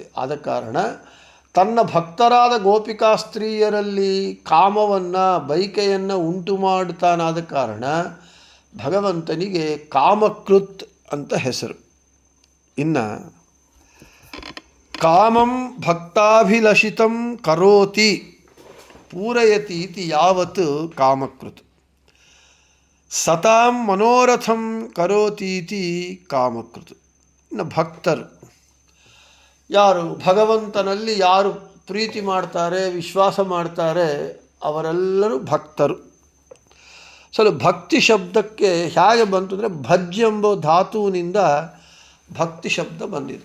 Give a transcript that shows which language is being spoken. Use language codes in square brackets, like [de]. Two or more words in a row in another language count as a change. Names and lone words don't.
[kn] ಆದ ಕಾರಣ ತನ್ನ ಭಕ್ತರಾದ ಗೋಪಿಕಾಸ್ತ್ರೀಯರಲ್ಲಿ ಕಾಮವನ್ನು ಬೈಕೆಯನ್ನು ಉಂಟು ಮಾಡುತ್ತಾನಾದ ಕಾರಣ ಭಗವಂತನಿಗೆ ಕಾಮಕೃತ್ ಅಂತ ಹೆಸರು. [sa] ಇನ್ನು ಕಾಮಂ ಭಕ್ತಾಭಿಲಷಿತಂ ಕರೋತಿ ಪೂರಯತಿ ಇತಿ ಯಾವತ್ ಕಾಮಕೃತ್ ಸತಾಂ ಮನೋರಥಂ ಕರೋತೀತಿ ಕಾಮಕೃತ್. [kn] ಇನ್ನು ಭಕ್ತರು ಯಾರು ಭಗವಂತನಲ್ಲಿ ಯಾರು ಪ್ರೀತಿ ಮಾಡ್ತಾರೆ, ವಿಶ್ವಾಸ ಮಾಡ್ತಾರೆ, ಅವರೆಲ್ಲರೂ ಭಕ್ತರು. ಭಕ್ತಿ ಶಬ್ದಕ್ಕೆ ಹೇಗೆ ಬಂತು ಅಂದರೆ ಭಜ್ ಎಂಬ ಧಾತುವಿನಿಂದ ಭಕ್ತಿ ಶಬ್ದ ಬಂದಿದೆ.